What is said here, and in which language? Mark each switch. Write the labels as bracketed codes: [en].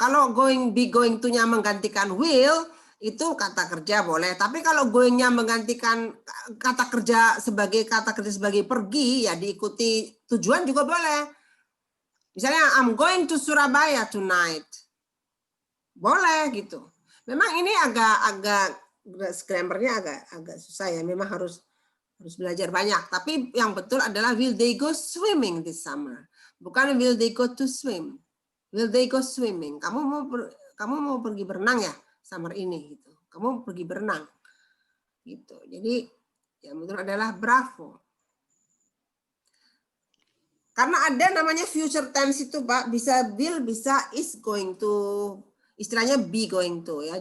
[id] Kalau be going to-nya menggantikan will, itu kata kerja boleh. Tapi kalau going-nya menggantikan kata kerja sebagai pergi, ya diikuti tujuan juga boleh. [en] Misalnya, I'm going to Surabaya tonight. [id] Boleh gitu. Memang ini agak grammar-nya agak susah ya. Memang harus belajar banyak. Tapi yang betul adalah [en] will they go swimming this summer? [id] Bukan [en] will they go to swim. Will they go swimming? [id] Kamu mau pergi berenang ya? Summer ini gitu. Kamu pergi berenang. Gitu. Jadi yang betul adalah bravo. Karena ada namanya future tense itu, Pak, bisa will, bisa [en] is going to, [id] istilahnya [en] be going to [id] ya.